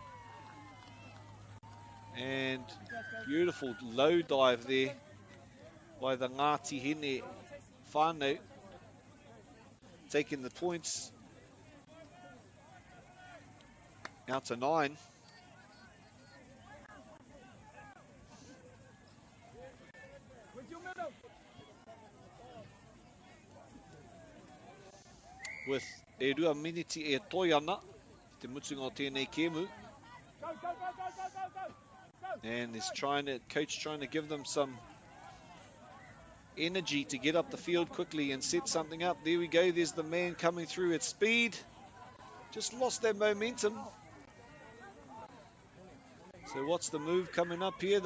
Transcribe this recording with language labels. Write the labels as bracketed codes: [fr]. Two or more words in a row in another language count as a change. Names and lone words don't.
[en] And beautiful low dive there by the Ngāti Hine whānau, taking the points out to 9. [mi] With e rua miniti e toi ana, te mutunga o tēnei kēmu. [en] And he's coach trying to give them some energy to get up the field quickly and set something up. There we go, there's the man coming through at speed. Just lost that momentum. So what's the move coming up here?